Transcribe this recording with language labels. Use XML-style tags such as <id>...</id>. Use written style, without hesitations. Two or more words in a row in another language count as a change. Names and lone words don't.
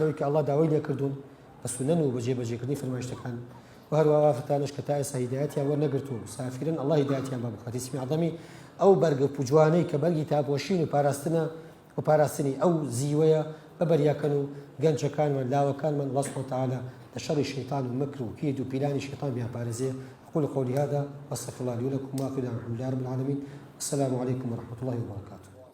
<ckb>لەوەی کە ئەڵڵا داوای لێ کردوون بە سونەن و بەجێبەجێکردنی فەرمایشتەکان و هەروەها ئافرەتانش کە تا ئێستا هیدایەتیان وەرنەگرت و سافرن ئەڵڵا هیدایەتیان بە بخاتیسمی عەظەمی ئەو بەرگە پوجوانەی کە بەرگی تاپۆشین و پاراستنە و پاراستنی ئەو زیوەیە بەبەریاکەن و گەنجەکانمان لاوەکانمان ئەڵڵا</ckb> <ar>سوبحانەهو وتەعالا</ar> <ckb>لە شەڕی شەیطان و مەکر و کید و پیلانی شەیطان بیان پارێزێ</ckb> <ar>أقول قولي هذا وأستغفر الله لي ولكم وآخر دعوانا الحمد لله رب العالمين السلام عليكم ورحمة الله وبركاته</ar>